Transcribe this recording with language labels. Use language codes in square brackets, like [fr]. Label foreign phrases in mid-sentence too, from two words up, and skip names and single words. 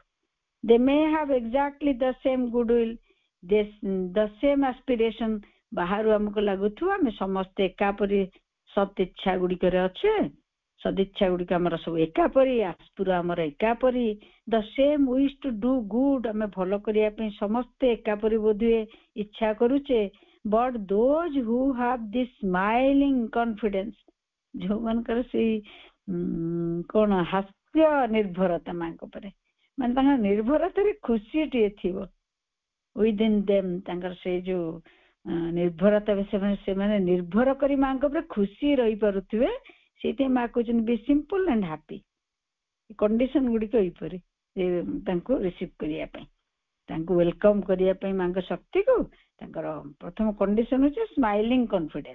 [en] they may have exactly the same goodwill, the same aspiration, [or] ବାହାରୁ ଆମକୁ ଲାଗୁଥିବ ଆମେ ସମସ୍ତେ ଏକା ପରି ସତ୍ ଇଚ୍ଛା ଗୁଡିକରେ ଅଛେ, ସଦିଚ୍ଛା ଗୁଡିକ ଆମର ସବୁ ଏକାପରି, ଆସ୍ପୁର ଆମର ଏକାପରି, [en] the same wish to do good, [or] ଆମେ ଭଲ କରିବା ପାଇଁ ସମସ୍ତେ ଏକାପରି ବୋଧହୁଏ ଇଚ୍ଛା କରୁଛେ। [en] but those who have this smiling confidence, [or] ଯୋଉମାନଙ୍କର ସେଇ କଣ ହାସ୍ୟ ନିର୍ଭରତା ମାଙ୍କ ଉପରେ, ମାନେ ତାଙ୍କ ନିର୍ଭରତାରେ ଖୁସିଟିଏ ଥିବ, [en] within them, [or] ତାଙ୍କର ସେଇ ଯୋଉ ନିର୍ଭରତା, ସେମାନେ ନିର୍ଭର କରି ମାଙ୍କ ଉପରେ ଖୁସି ରହିପାରୁଥିବେ। ସେଇଥିପାଇଁ ମା କହୁଛନ୍ତି [en] be simple and happy, [or] କଣ୍ଡିସନ ଗୁଡିକ ଏଇପରି, ତାଙ୍କୁ ରିସିଭ୍ କରିବା ପାଇଁ, ତାଙ୍କୁ ୱେଲକମ୍ କରିବା ପାଇଁ ମାଙ୍କ ଶକ୍ତିକୁ ତାଙ୍କର ପ୍ରଥମ କଣ୍ଡିସନ ହଉଛି [en] smiling confidence.